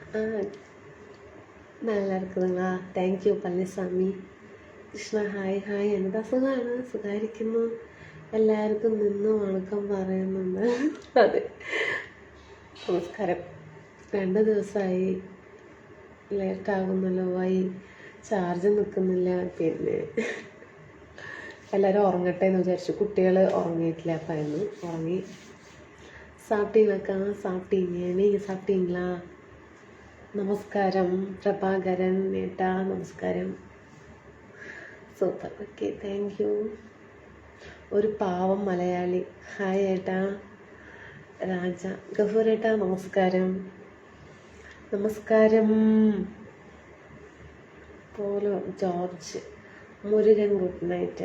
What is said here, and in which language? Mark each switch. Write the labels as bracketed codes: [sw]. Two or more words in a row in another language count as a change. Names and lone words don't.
[ta] நல்லா இருக்குதுங்களா? [en] thank you [ml] പളനിസ്വാമി. കൃഷ്ണ ഹായ് ഹായ്. എന്താ സുഖമാണ്, സുഖമായിരിക്കുന്നു. എല്ലാവർക്കും നിന്ന് വണക്കം പറയുന്നുണ്ട്. അതെ, നമസ്കാരം. 2 ദിവസമായി ലേറ്റാകുന്നല്ലോ. ചാർജ് നിൽക്കുന്നില്ല. പിന്നെ എല്ലാവരും ഉറങ്ങട്ടെ എന്ന് വിചാരിച്ചു. കുട്ടികൾ ഉറങ്ങിയിട്ടില്ല, അപ്പം ഉറങ്ങി. [ta] சாப்பிட்டீங்களாக்கா? சாப்பிட்டீங்க, நீங்கள் சாப்பிட்டீங்களா? [ml] നമസ്കാരം പ്രഭാകരൻ ഏട്ടാ, നമസ്കാരം. [en] super, okay, thank you. [ml] ഒരു പാവം മലയാളി, ഹായ് ഏട്ടാ. രാജ ഗഫൂർ ഏട്ടാ, നമസ്കാരം. നമസ്കാരം. പോലോ ജോർജ് മുരുകൻ, [en] good night.